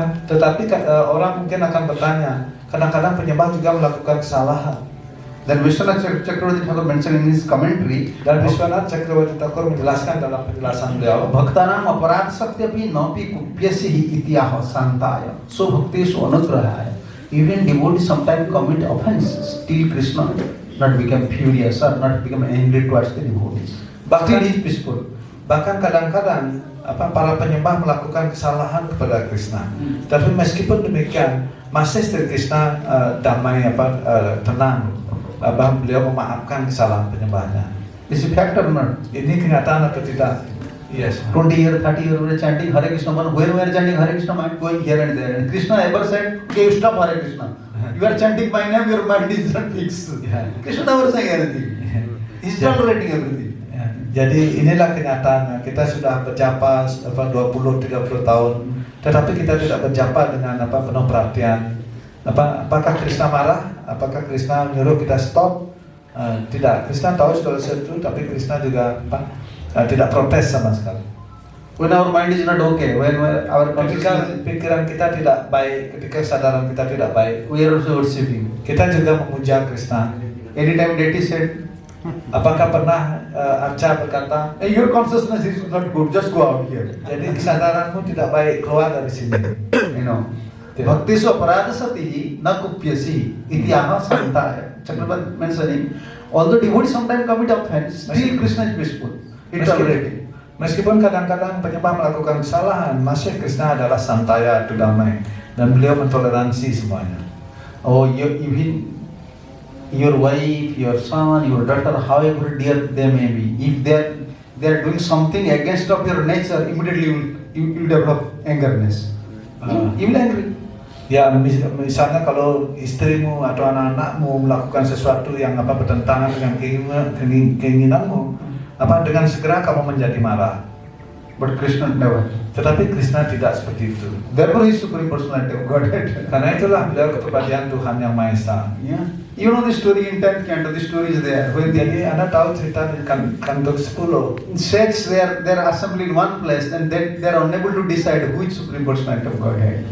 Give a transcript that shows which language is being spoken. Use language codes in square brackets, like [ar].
[id] Tetapi orang mungkin akan bertanya, kadang-kadang penyembah juga melakukan kesalahan. [en] Then Vishwanath Chakravarti Thakur mentioned in his commentary, [id] Dan Vishwanath Chakravarti Thakur menjelaskan dalam penjelasan beliau, [sa] Bhaktanam aparad satyapi napi kupyasi ityaha santaya. So bhakti so anugrahaya. [en] Even devotees sometimes commit offense. Still Krishna not become furious or not become angry towards the devotees. Still he is peaceful. [id] Bahkan kadang-kadang para penyembah melakukan kesalahan kepada Krishna. Tapi meskipun demikian, masih Sri Krishna damai tenang. Beliau memaafkan kesalahan penyembahnya. [en] Is it fact or not? [id] Ini kenyataan atau tidak? [en] Yes. 20 years, 30 years we are chanting Hare Krishna. When we are chanting Hare Krishna, mind going here and there. And Krishna ever said, "Okay, stop Hare Krishna." You are chanting my name, your mind is not fixed. Yeah. Krishna never saying anything. He is tolerating everything. [id] Ya, jadi inilah kenyataannya. Kita sudah berjapa 20-30 tahun, tetapi kita tidak berjapa dengan penuh perhatian. Apakah Krishna marah? Apakah Krishna menyuruh kita stop? Tidak. Krishna tahu segala sesuatu, tapi Krishna juga tidak protes sama sekali. [en] When our mind is not okay, when our [id] Ketika [en] consciousness, [id] pikiran kita tidak baik, ketika kesadaran kita tidak baik, [en] we are also worshiping. [id] kita juga memuja Krishna. [en] Anytime deity said, [id] Apakah pernah Arca berkata, [en] "Hey, your consciousness is not good, just go out here." [id] jadi kesadaranmu tidak baik, keluar dari sini. [en] You know. Yeah. [sa] Bhakti so paradasati na kupyasi ityaha santaya. [en] Chakravarti mentioning, although devotees sometimes commit offense, still Krishna is peaceful. He tolerating. [id] Meskipun kadang-kadang penyembah melakukan kesalahan, masih Krishna adalah santaya, itu damai, dan beliau mentoleransi semuanya. [en] Oh, even your wife, your son, your daughter, however dear they may be, if they are doing something against of your nature, immediately you will develop angerness. You will angry. [id] Ya, misalnya kalau istrimu atau anak-anakmu melakukan sesuatu yang bertentangan dengan keinginanmu, dengan segera kamu menjadi marah. [en] But Krishna never. [id] Tetapi Krishna tidak seperti itu. [en] Therefore, he is supreme personality of Godhead. [id] Karena itulah beliau kepribadian Tuhan yang Maha Esa. [en] Yeah. You know the story in 10th canto. The story is there. When [id] Jadi Anda tahu cerita di kanto 10. [en] sects they are assembled in one place and they are unable to decide who is supreme personality of Godhead.